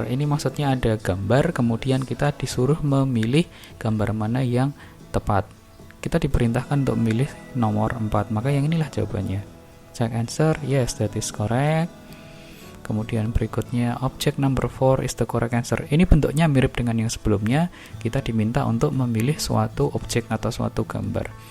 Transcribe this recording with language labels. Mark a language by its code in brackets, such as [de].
[id] Ini maksudnya ada gambar, kemudian kita disuruh memilih gambar mana yang tepat. Kita diperintahkan untuk memilih nomor 4, maka yang inilah jawabannya. [en] Check answer, yes, that is correct. [id] Kemudian berikutnya [en] object number 4 is the correct answer. [id] Ini bentuknya mirip dengan yang sebelumnya. Kita diminta untuk memilih suatu objek atau suatu gambar.